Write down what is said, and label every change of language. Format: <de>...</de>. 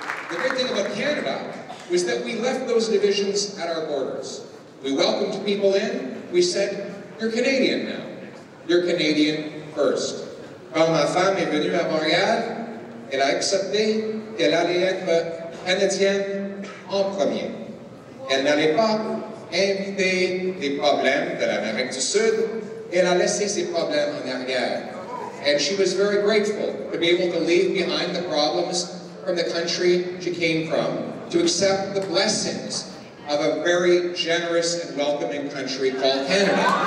<en>The great thing about Canada was that we left those divisions at our borders. We welcomed people in. We said, you're Canadian now. You're Canadian first.</en> <fr>Quand ma femme est venue à Montréal, elle a accepté qu'elle allait être canadienne en premier. Elle n'allait pas inviter des problèmes de l'Amérique du Sud. Elle a laissé ses problèmes en arrière.</fr> <en>And she was very grateful to be able to leave behind the problems from the country she came from, to accept the blessings of a very generous and welcoming country called Canada.</en>